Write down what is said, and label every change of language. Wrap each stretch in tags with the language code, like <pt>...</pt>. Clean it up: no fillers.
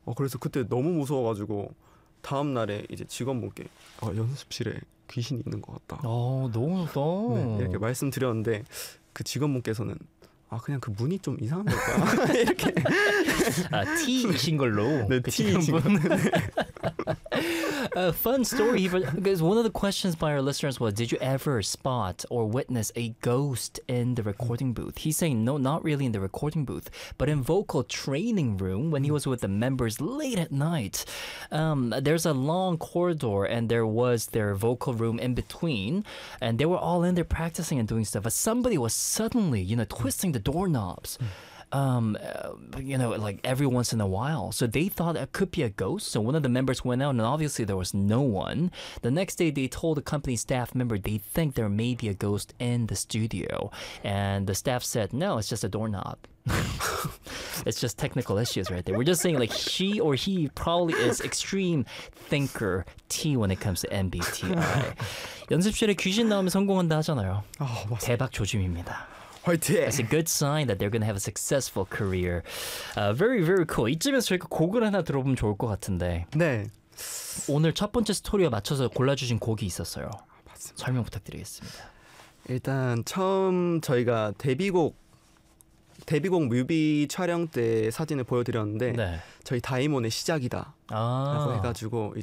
<ko>그래서 그때 너무 무서워가지고 다음 날에 이제 직원분께 연습실에 귀신이 있는 것 같다. 너무 네 좋다. 이렇게 말씀드렸는데 그 직원분께서는 아 그냥 그 문이 좀 이상한 걸까 이렇게 아, T이신 걸로 네 그 직원분. 티이신 걸로 네.</ko> <en>A fun story, because one of the questions by our listeners was, did you ever spot or witness a ghost in the recording booth? He's saying, no, not really in the recording booth, but in vocal training room when he was with the members late at night. There's a long corridor and there was their vocal room in between, and they were all in there practicing and doing stuff, but somebody was suddenly, twisting the doorknobs. Like every once in a while. So they thought it could be a ghost. So one of the members went out, and obviously there was no one. The next day, they told a company staff member they think there may be a ghost in the studio. And the staff said, no, it's just a doorknob. It's just technical issues right there. We're just saying, like, she or he probably is extreme thinker T when it comes to MBTI.</en> <ko>연습실에 귀신 나오면 성공한다 하잖아요. 맞습니다. 대박 조짐입니다. 화이팅!</ko> <en>That's a good sign that they're gonna have a successful career. Very, very cool.</en> <ko>이쯤에서 저희가 곡을 하나 들어보면 좋을 것 같은데 네. 오늘 첫 번째 스토리와 맞춰서 골라주신 곡이 있었어요. 설명 부탁드리겠습니다. 맞습니다. 일단 처음 저희가 데뷔곡 데뷔곡 뮤비 촬영 때 사진을 보여드렸는데 네. 저희 다이몬의 시작이다라고 아. 해가지고 이제</ko>